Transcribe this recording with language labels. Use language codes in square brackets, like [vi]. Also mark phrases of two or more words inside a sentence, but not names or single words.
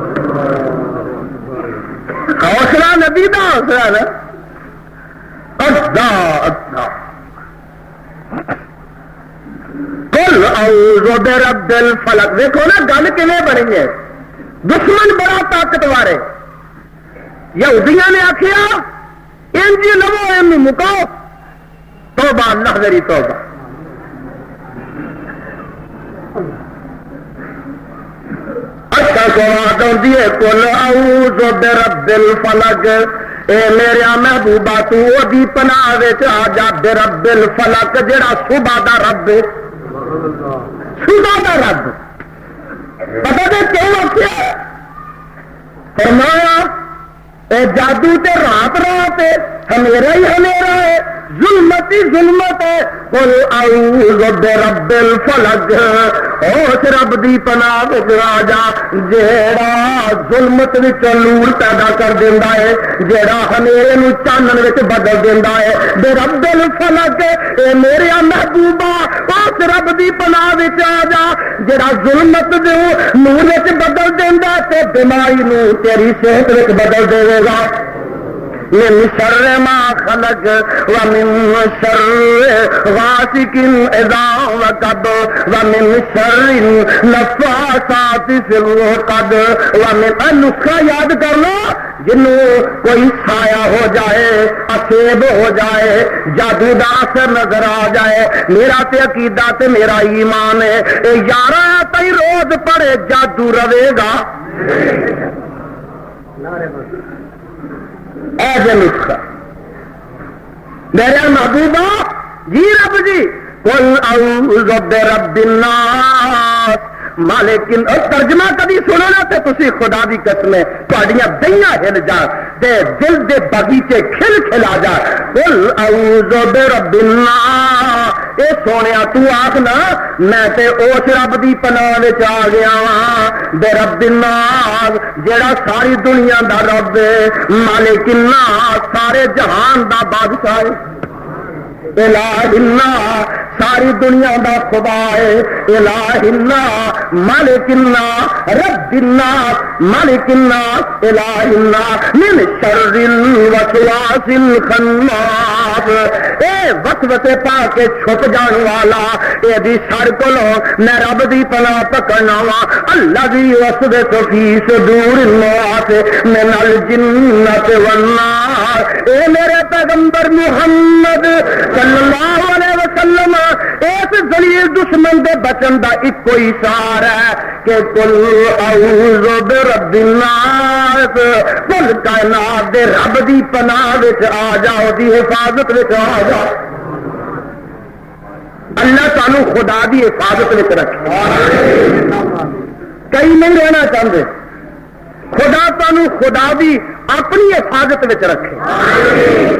[pa] حوصلہ نبی دا حوصلہ نا. [ar] ادا قل اعوذ برب الفلق. [pa] دیکھو نا گل کیویں بنی ہے. دشمن بڑا طاقتور ہے. یہودیاں نے آخیا انج لو ان مکاؤ. توبہ اللہ میری توبہ. اچھا کو بات ہوتی ہے [ar] قل اعوذ برب الفلق. [pa] اے میرے محبوبہ تو دی پناہ وچ آ جا. [ar] برب الفلق [pa] جڑا صبح دا رب ہے. صبح دا رب پتہ تے کیوں آخیا فرمایا اے جادو تے رات رات ہے ہمیرا ہی ہمیرا ہے ظلمت ہی ظلمت ہے. [ar] قل اعوذ برب الفلق. [pa] اس رب دی پناہ وچ آ جا جیڑا ظلمت وچ نور پیدا کر دیندا ہے جیڑا ہنیرے نوں چانن وچ بدل دیندا ہے. [ar] برب الفلق. [pa] اے میرے محبوبہ اس رب دی پناہ وچ آ جا جیڑا ظلمت نوں نور وچ بدل دیندا تے بیماری نوں تیری صحت وچ بدل دے گا. [ar] من شر ما خلق ومن شر غاسق اذا وقب ومن شر النفاثات في العقد ومن. [pa] نسخہ یاد کر لو جنوں کوئی سایہ ہو جائے اسیب ہو جائے جادو دا اثر نظر آ جائے. میرا تے عقیدہ تے میرا ایمان ہے اے 11 تئی روز پڑھے جادو رہے گا. ایسے نسخہ میرے محبوبہ جی رب جی [ar] قل اعوذ برب الناس. [pa] لیکن ترجمہ کبھی سنو نا تے تسی خدا دی قسم تہاڈیاں دہیاں ہل جان تے دل دے باغیچے کھل کھل آ جا. [ar] قل اعوذ برب الناس. [pa] اے سونیا تو آکھ نا میں تے اس رب دی پناہ وچ آ گیا واں. [ar] برب الناس [pa] جیڑا ساری دنیا دا رب ہے. [ar] مالک الناس [pa] سارے جہان دا بادشاہ ہے. [ar] الہ الناس [pa] ساری دنیا دا خدا ہے. [ar] الہ الناس مالک الناس رب الناس مالک الناس الہ الناس من شر الوسواس الخناس. [pa] اے وسوسے پا کے چھپ جان والا اے دی شر کولو میں رب دی پناہ پکڑنا وا. [ar] الذی یوسوس فی صدور الناس من الجنۃ والناس. [pa] اے میرے پیغمبر محمد [ar] صلی اللہ علیہ وسلم [pa] اس ذلیل دشمن دے بچن دا ایک کوئی اشارہ ہے کہ [ar] قل اعوذ برب الناس. [pa] کل کائنات دے رب دی پناہ وچ آ جاؤ دی حفاظت وچ آ جاؤ. اللہ تعالی خدا دی حفاظت وچ رکھے. کئی نہیں رہنا چاہتے خدا تعالی خدا دی اپنی حفاظت وچ رکھے.